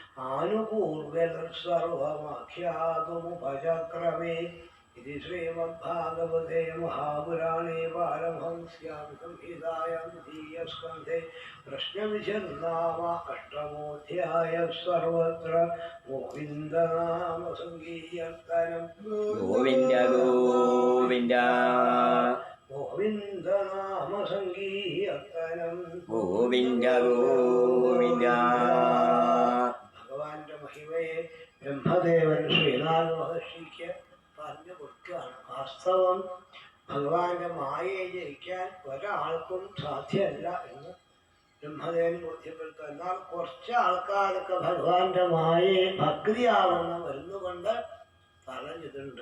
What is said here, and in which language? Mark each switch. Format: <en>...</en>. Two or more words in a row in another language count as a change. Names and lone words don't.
<sa>आनुपूर्व्यतत्सर्वमाख्यातुमुपचक्रमे इति श्रीमद्भागवते महापुराणे पारमहंस्यां संहितायां द्वितीयस्कन्धे प्रश्नविचर्नाम अष्टमोऽध्यायः सर्वत्र गोविन्दनामसङ्कीर्तनं गोविन्द गोविन्द गोविन्दनामसङ्कीर्तनं गोविन्द गोविन्द</sa> <ml>ഭഗവാന്റെ മഹിമയെ ബ്രഹ്മദേവൻ ശ്രീനാഥ മഹർഷിക്ക് പറഞ്ഞു കൊടുക്കുകയാണ്. വാസ്തവം ഭഗവാന്റെ മായയെ ജയിക്കാൻ ഒരാൾക്കും സാധ്യമല്ല എന്ന് ബ്രഹ്മദേവൻ ബോധ്യപ്പെടുത്തുക. എന്നാൽ കുറച്ച് ആൾക്കാരൊക്കെ ഭഗവാന്റെ മായയെ ഭക്തിയാവുന്ന മരുന്നുകൊണ്ട് പറഞ്ഞിട്ടുണ്ട്.</ml>